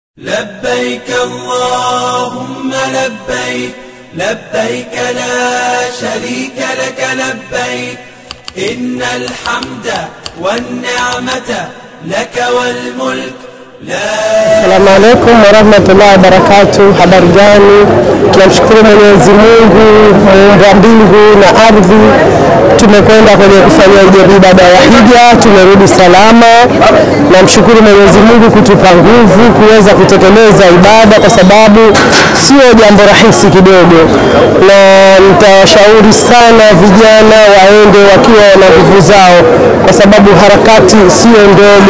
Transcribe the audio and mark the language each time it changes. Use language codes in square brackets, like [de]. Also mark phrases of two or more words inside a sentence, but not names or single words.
[ar] لبيك اللهم لبيك لبيك لا شريك لك لبيك إن الحمد والنعمة لك والملك السلام عليكم ورحمة الله وبركاته. [sw] Habari gani? Tunamshukuru Mwenyezi Mungu muumba mbingu na ardhi. Tumekwenda kwenye kufanya ibada ya hija, tumerudi salama. Namshukuru Mwenyezi Mungu kutupa nguvu kuweza kutekeleza ibada, kwa sababu sio jambo rahisi kidogo, na nitawashauri sana vijana waende wakiwa na nguvu zao, kwa sababu harakati sio ndogo.